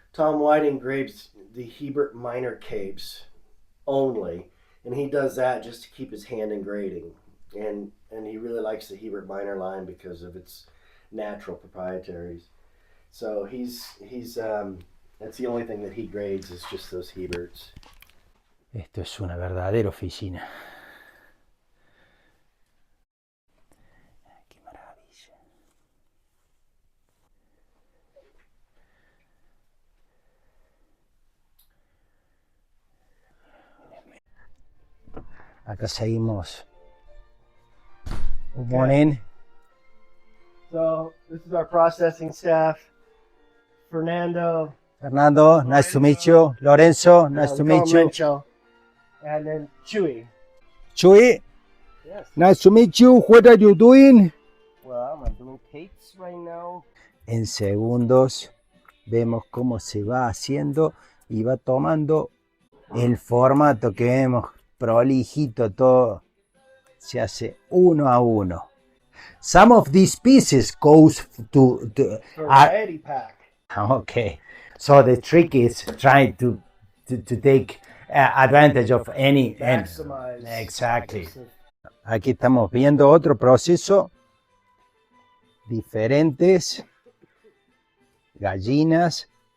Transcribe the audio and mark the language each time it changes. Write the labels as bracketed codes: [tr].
[en] Tom Whiting grades the Hebert minor capes only, and he does that just to keep his hand in grading. And he really likes the Hebert minor line because of its natural proprietaries. So he's that's the only thing that he grades is just those Heberts. [es] Esto es una verdadera oficina. Qué maravilla. Acá seguimos. [en] Good morning. So this is our processing staff. Fernando, Nice to meet you. Lorenzo, nice to meet you. Rencho. And then Chewy. Chuy, Yes. nice to meet you. What are you doing? Well, I'm doing cakes right now. [es] En segundos vemos cómo se va haciendo y va tomando el formato que vemos prolijito, todo se hace uno a uno. [en] Some of these pieces goes to Variety pack. okay, so the trick is trying to take advantage of any Maximize. Exactly. [es] Aquí estamos viendo otro proceso, diferentes gallinas.